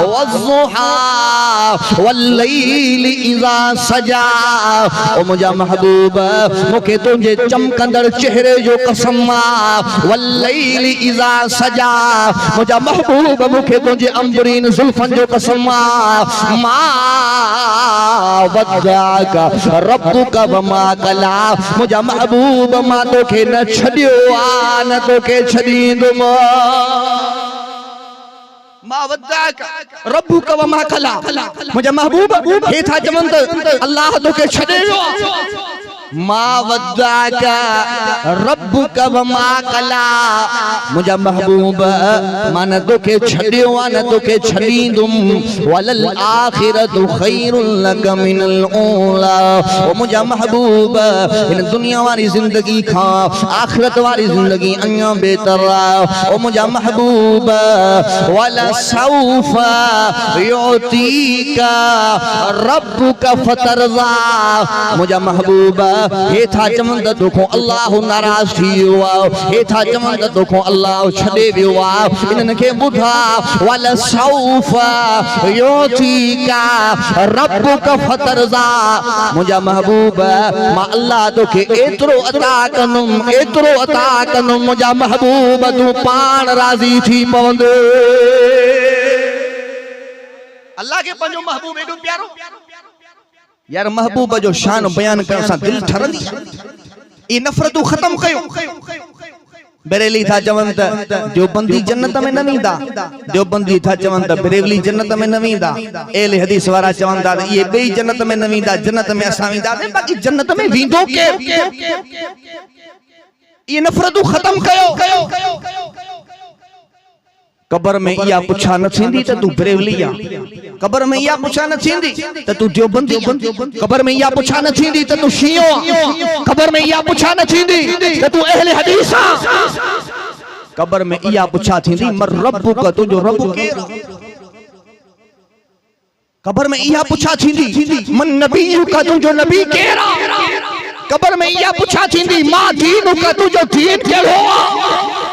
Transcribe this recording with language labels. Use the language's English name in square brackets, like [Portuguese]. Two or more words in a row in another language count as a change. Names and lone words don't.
[Arabic] والضحى والليل إذا سجى, [Sindhi] ओ मुंहिंजा महबूब मूंखे तुंहिंजे चमकंदड़ चेहरे जो कसम आहे। [Arabic] والليل إذا سجى, [Sindhi] मुंहिंजा महबूब मूंखे तुंहिंजे अंबरीन ज़ुल्फ़नि जो कसम आहे। [Arabic] ما ودعك ربك وما قلى, [Sindhi] मुझा महबूब मां तोखे न छॾियो आ, न तोखे छॾींदुमि। [Arabic] ما ودعك ربك وما قلى, [Sindhi] मुझा महबूब हे था चवनि त अल्लाह तोखे छॾे वियो आ। [Arabic] ما ودعك ربك وما قلى, [Sindhi] मुझा महबूब मां न तोखे छॾियो आ, न तोखे छॾींदुमि। [Arabic] وللآخرة خير لك من الأولى, [Sindhi] ओ मुझा महबूब इन दुनिया वाली जिंदगी खां आखिरत वाली जिंदगी अञा बेहतर आहे। ओ मुझा महबूब [Arabic] ولسوف يعطيك ربك فترضى, [Sindhi] मुझा महबूब हे था चवनि त तोखां अल्लाह नाराज़ थी वियो आहे, हे था चवनि त तोखां अल्लाह छॾे वियो आहे। इन्हनि खे ॿुधा, [Arabic] ولسوف يعطيك ربك فترضى, [Sindhi] मुंहिंजा महबूब मां अल्लाह तोखे एतिरो अता कंदुमि, एतिरो अता कंदुमि, मुंहिंजा महबूब तूं पाण राज़ी थी पवंदो। अल्लाह के पंहिंजो महबूब एॾो प्यारो। यार महबूब जो शान बयान करण सां दिल ठरंदी। ये नफ़रतूं ख़त्म कयो, बरेली था चवन त देवबंदी जन्नत में न वेंदा, देवबंदी था चवन त बरेली जन्नत में न वेंदा, एले हदीस वारा चवन था ये बई जन्नत में न वेंदा, जन्नत में असां वेंदा, बाकी जन्नत में वेंदो के ये नफरतू खत्म कयो। कबर में इया पुछा न थींदी त तू बरेली आ, कबर में इया पुछा न थींदी त तू देवबंदी आ, कबर में इया पुछा न थींदी त तू शियो आ, कबर में इया पुछा न थींदी त तू अहले हदीस आ, कबर में इया पुछा थींदी [Arabic] من ربك [Sindhi] तुजो रब केर, कबर में इया पुछा थींदी [Arabic] من نبيك [Sindhi] तुजो नबी केर, कबर में इया पुछा थींदी [Arabic] ما دينك [Sindhi] तुजो दीन केड़ो आ।